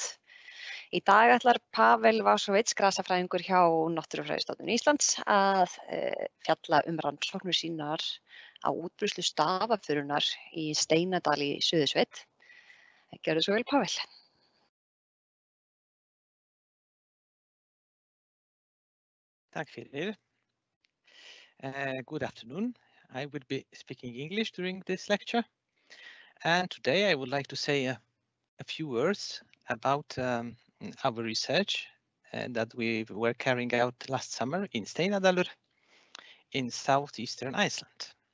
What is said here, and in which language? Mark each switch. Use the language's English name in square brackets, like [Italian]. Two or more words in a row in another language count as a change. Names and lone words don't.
[Icelandic] Í dag ætlar Pavel Vasovic, grasafræðingur hjá Náttúrufræðistofnun Íslands, að fjalla rannsóknir sínar á útbreiðslu stafafurunar í Steinadal í Suðursveit. Gjörðu svo vel, Pavel. Tack fyrir. [English] Good afternoon. I will be speaking English during this lecture. And today I would like to say a few words about our research that we were carrying out last summer in Steinadal in southeastern Iceland.